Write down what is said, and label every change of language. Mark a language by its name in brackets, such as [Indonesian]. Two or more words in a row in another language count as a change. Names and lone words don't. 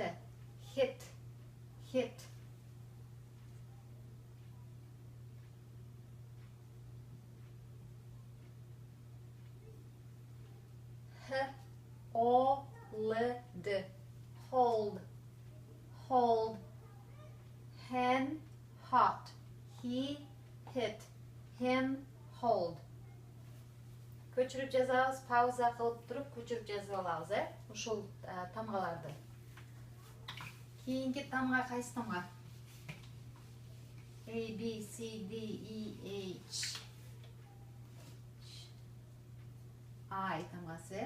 [English] Hit. Hit. H, O, L, D. Hold. Hold. Hen, hot. He, hit. Him, hold. [Kyrgyz] Көчүрүп жазабыз, пауза кылып туруп көчүрүп жазып алабыз, ушул тамгаларды. Кийинки тамга кайсы тамга? [English] A, B, C, D, E, H. [Kyrgyz] I тамгасы.